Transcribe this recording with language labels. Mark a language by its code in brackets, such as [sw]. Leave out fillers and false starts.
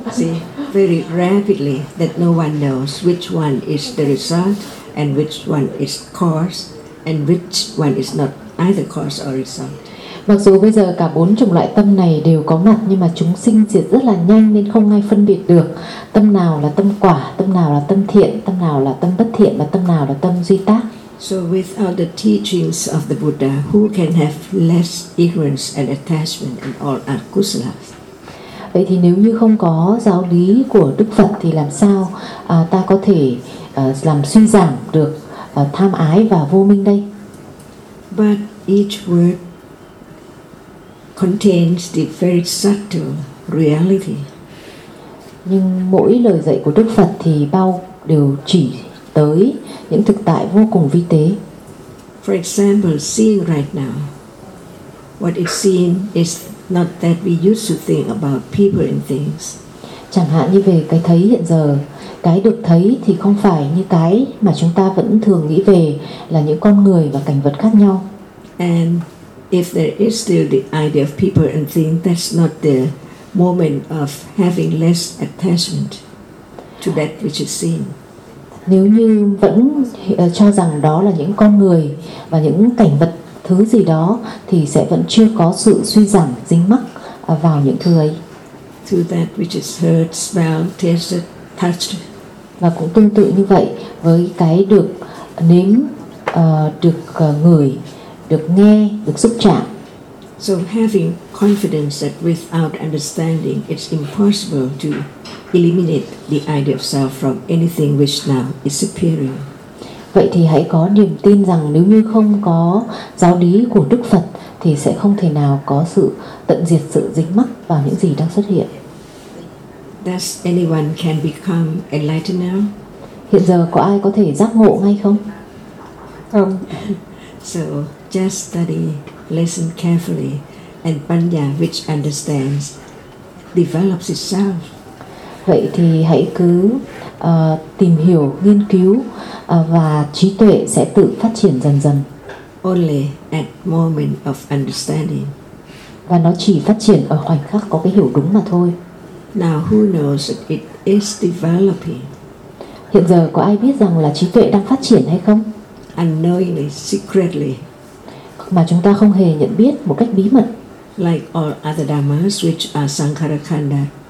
[en] See, very rapidly that no one knows which one is the result and which one is cause and which one is not either cause or result. [vi] Mặc dù bây giờ cả bốn chủng loại tâm này đều có mặt, nhưng mà chúng sinh diệt rất là nhanh nên không ai phân biệt được tâm nào là tâm quả, tâm nào là tâm thiện, tâm nào là tâm bất thiện và tâm nào là tâm duy tác. [en] So without the teachings of the Buddha, who can have less ignorance and attachment in all akusalas? [vi] Vậy thì nếu như không có giáo lý của Đức Phật thì làm sao ta có thể làm suy giảm được tham ái và vô minh đây? [en] But each word contains the very subtle reality. [vi] Nhưng mỗi lời dạy của Đức Phật thì bao đều chỉ tới những thực tại vô cùng vi tế. [en] For example, seeing right now, what is seen is not that we used to think about people and things. [vi] Chẳng hạn như về cái thấy hiện giờ, cái được thấy thì không phải như cái mà chúng ta vẫn thường nghĩ về là những con người và cảnh vật khác nhau. [en] And if there is still the idea of people and things, that's not the moment of having less attachment to that which is seen. [vi] Nếu như vẫn cho rằng đó là những con người và những cảnh vật thứ gì đó thì sẽ vẫn chưa có sự suy giảm dính mắc vào những thứ ấy. [en] To that which is heard, smelled, tasted, touched. [vi] Và cũng tương tự như vậy với cái được nếm, được ngửi, được nghe, được xúc chạm. [en] So having confidence that without understanding it's impossible to eliminate the idea of self from anything which now is superior. [vi] Vậy thì hãy có niềm tin rằng nếu như không có giáo lý của Đức Phật thì sẽ không thể nào có sự tận diệt sự dính mắc vào những gì đang xuất hiện. [en] Does anyone can become enlightened now? [vi] Hiện giờ có ai có thể giác ngộ ngay không? Không. [en] So just study, listen carefully, and Panya which understands develops itself. [vi] Vậy thì hãy cứ tìm hiểu, nghiên cứu và trí tuệ sẽ tự phát triển dần dần. [en] Only at moment of understanding. [vi] Và nó chỉ phát triển ở khoảnh khắc có cái hiểu đúng mà thôi. [en] Now who knows that it is developing? [vi] Hiện giờ có ai biết rằng là trí tuệ đang phát triển hay không? [en] Unknowingly, secretly. [vi] Mà chúng ta không hề nhận biết một cách bí mật. [en] Like all other dhammas which are sankharakhanda.